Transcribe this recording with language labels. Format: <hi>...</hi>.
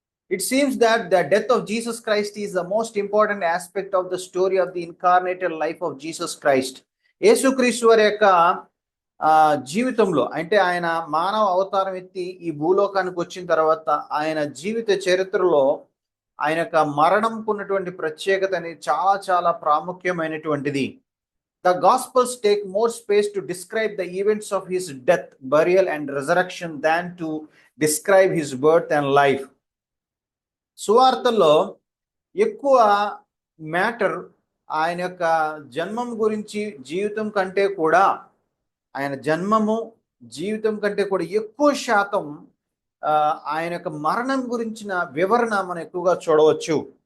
<en>It seems that the death of Jesus Christ is the most important aspect of the story of the incarnated life of Jesus Christ.</en> <te>యేసుక్రీస్తు వారి యొక్క జీవితంలో, అంటే ఆయన మానవ అవతారం ఎత్తి ఈ భూలోకానికి వచ్చిన తర్వాత ఆయన జీవిత చరిత్రలో ఆయన యొక్క మరణంకు ఉన్నటువంటి ప్రత్యేకత అనేది చాలా చాలా ప్రాముఖ్యమైనటువంటిది.</te> <en>The Gospels take more space to describe the events of his death, burial and resurrection than to describe his birth and life.</en> <te>సువార్తల్లో ఎక్కువ మ్యాటర్ ఆయన యొక్క జన్మం గురించి, జీవితం కంటే కూడా, ఆయన జన్మము జీవితం కంటే కూడా ఎక్కువ శాతం ఆయన యొక్క మరణం గురించిన వివరణ మనం ఎక్కువగా చూడవచ్చు.</te>